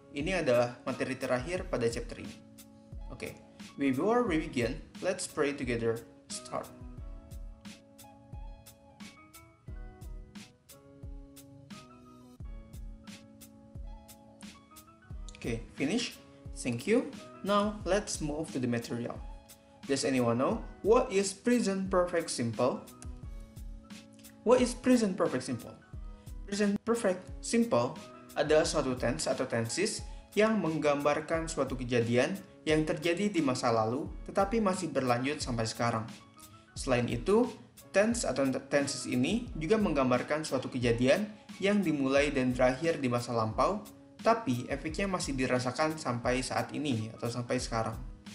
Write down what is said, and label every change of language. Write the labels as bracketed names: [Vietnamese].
[Indonesian] Ini adalah materi terakhir pada chapter ini. [English] Oke, before we begin, let's pray together. Start. Okay, finish. Thank you. Now, let's move to the material. Does anyone know what is present perfect simple? What is present perfect simple? [Indonesian] Present perfect simple adalah suatu tense atau tenses yang menggambarkan suatu kejadian yang terjadi di masa lalu tetapi masih berlanjut sampai sekarang. Selain itu, tense atau tenses ini juga menggambarkan suatu kejadian yang dimulai dan berakhir di masa lampau tapi efeknya masih dirasakan sampai saat ini atau sampai sekarang.